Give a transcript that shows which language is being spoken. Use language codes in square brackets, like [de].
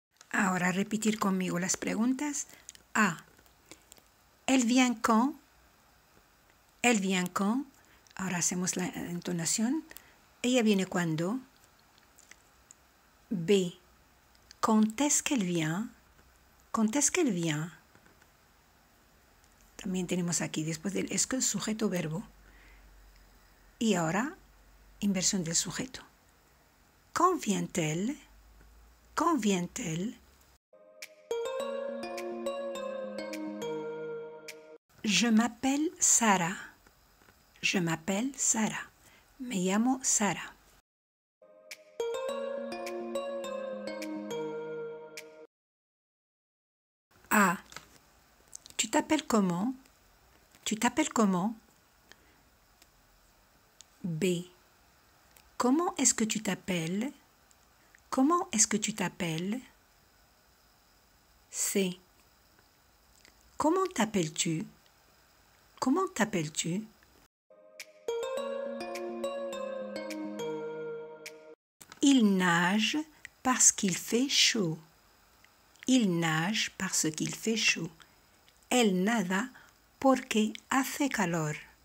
[es] Ahora repetir conmigo las preguntas. [fr] A. Elle vient quand? Elle vient quand? [es] Ahora hacemos la entonación. Ella viene cuando. B. [fr] Quand est-ce qu'elle vient? Quand est-ce qu'elle vient? [es] También tenemos aquí, después del es que, sujeto verbo. Y ahora, inversión del sujeto. [fr] Quand vient-elle? Quand vient-elle? Je m'appelle Sara. Je m'appelle Sara. [es] Me llamo Sara. [fr] A. Tu t'appelles comment? Tu t'appelles comment? B. Comment est-ce que tu t'appelles? Comment est-ce que tu t'appelles? C. Comment t'appelles-tu? Comment t'appelles-tu? Il nage parce qu'il fait chaud. Il nage parce qu'il fait chaud. [es] Él nada porque hace calor.